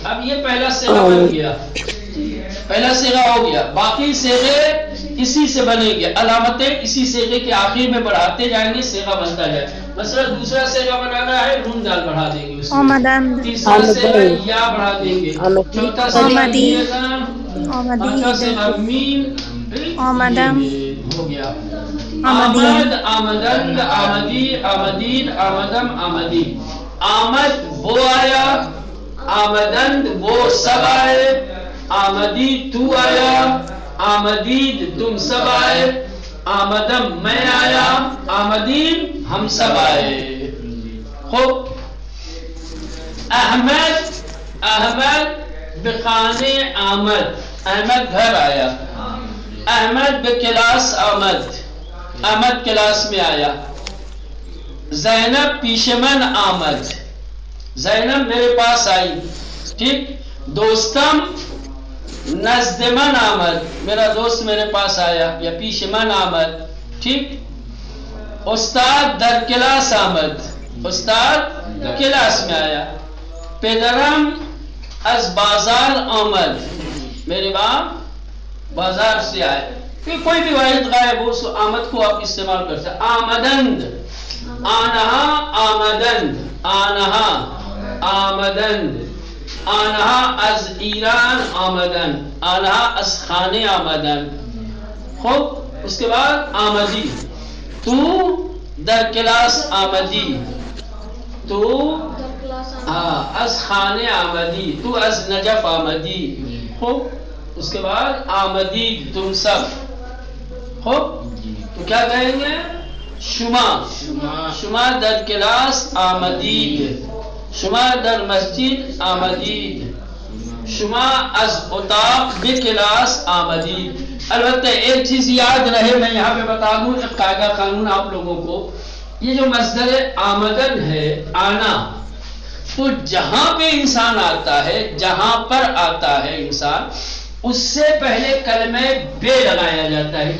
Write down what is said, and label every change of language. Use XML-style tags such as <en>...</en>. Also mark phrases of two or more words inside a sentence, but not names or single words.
<ur>اب یہ پہلا صیغہ بن گیا، پہلا صیغہ ہو گیا، باقی صیغے اسی سے بنے گے، علامتیں اسی صیغے کے آخر میں بڑھاتے جائیں گے، صیغہ بنتا جائے۔ مثلا دوسرا صیغہ بنانا ہے، نون دال بڑھا دیں گے اس میں، تیسرا صیغہ یا بڑھا دیں گے، چوتھا صیغہ پانچواں صیغہ میم، ہو گیا</ur> <fa>آمد، آمدند، آمدی، آمدین، آمدم، آمدی۔</fa> <ur>آمد وہ آیا، آمدند وہ سب آئے، آمدی تو آیا، آمدید تم سب آئے، آمدم میں آیا، آمدین ہم سب آئے۔ خوب، احمد،</ur> <fa>احمد بخانے آمد،</fa> <ur>احمد گھر آیا،</ur> <fa>احمد بکلاس آمد،</fa> <ur>احمد کلاس میں آیا،</ur> <fa>زینب پیشمن آمد،</fa> <ur>زینب میرے پاس آئی، ٹھیک۔</ur> <fa>دوستم نزد من آمد،</fa> <ur>میرا دوست میرے پاس آیا یا</ur> <fa>پیش من آمد،</fa> <ur>ٹھیک۔</ur> <fa>استاد در کلاس آمد،</fa> <ur>استاد کلاس میں آیا۔</ur> <fa>پدرم از بازار آمد،</fa> <ur>میرے باپ بازار سے آئے۔ کوئی بھی واحد غائب ہو سو آمد کو آپ استعمال کر سکتے۔</ur> <fa>آمدند، آنہا، آمدند، آنہا، آمدند، آنہا از ایران آمدن، آنہا از خانے آمدن۔</fa> <ur>خوب، اس کے بعد</ur> <fa>آمدی، تو در کلاس آمدی، تو از خانے آمدی، تو از نجف آمدی۔</fa> <ur>خوب، اس کے بعد آمدی تم سب۔ خوب، تو کیا کہیں گے؟</ur> <fa>شما در کلاس آمدید، شما در مسجد آمدید، شما از اتاق به کلاس آمدید.</fa> <ur>البتہ ایک چیز یاد رہے، میں یہاں پہ بتا دوں ایک قاعدہ قانون آپ لوگوں کو، یہ جو مصدر آمدن ہے آنا، تو جہاں پہ انسان آتا ہے، جہاں پر آتا ہے انسان، اس سے پہلے کلمہ بے لگایا جاتا ہے.</ur>